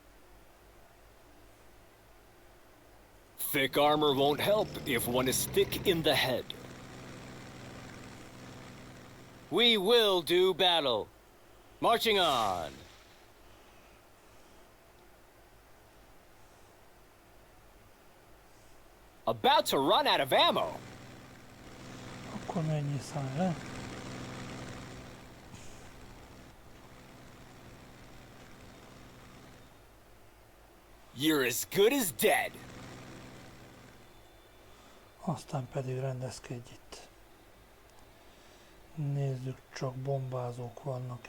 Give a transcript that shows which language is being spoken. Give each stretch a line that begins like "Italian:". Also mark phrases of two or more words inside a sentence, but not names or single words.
English: Thick armor won't help if one is thick in the head. We will do battle. Marching on. About to run out of ammo.
Hungarian: Akkor mennyi száll le?
English: You're as good as dead.
Hungarian: Aztán pedig rendezkedj itt. Nézzük, csak bombázók vannak.